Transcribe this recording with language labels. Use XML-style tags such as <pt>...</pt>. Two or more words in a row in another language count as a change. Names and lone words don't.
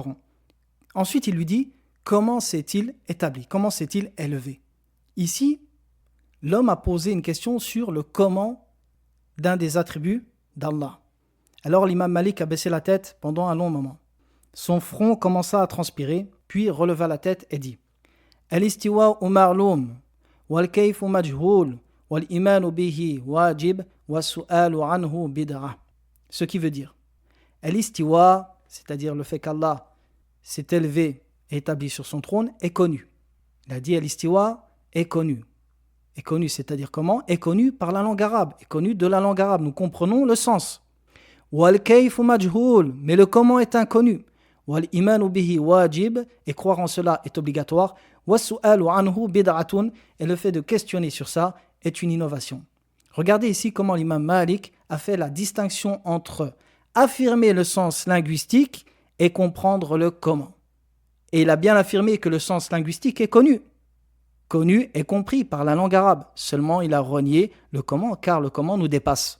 <fr>» Ensuite, il lui dit « Comment s'est-il établi ? Comment s'est-il élevé ?» Ici, l'homme a posé une question sur le comment d'un des attributs d'Allah. Alors l'imam Malik a baissé la tête pendant un long moment. Son front commença à transpirer, puis releva la tête et dit «</fr> <ar>الاستواء معلوم والكيف مجهول والإيمان به واجب والسؤال عنه بدعة</ar> <fr>» Ce qui veut dire Al-istiwa, c'est-à-dire le fait qu'Allah s'est élevé et établi sur son trône, est connu. Il a dit Al-istiwa est connu. Est connu, c'est-à-dire comment ? Est connu par la langue arabe, est connu de la langue arabe. Nous comprenons le sens.</fr> <ar>والكيف مجهول,</ar> <fr>mais le comment est inconnu.</fr> <ar>والإيمان به واجب,</ar> <fr>et croire en cela est obligatoire.</fr> <ar>والسؤال عنه بدعة,</ar> <fr>et le fait de questionner sur ça est une innovation. Regardez ici comment l'imam Malik a fait la distinction entre affirmer le sens linguistique et comprendre le comment. Et il a bien affirmé que le sens linguistique est connu. Connu et compris par la langue arabe. Seulement, il a renié le comment, car le comment nous dépasse.</fr>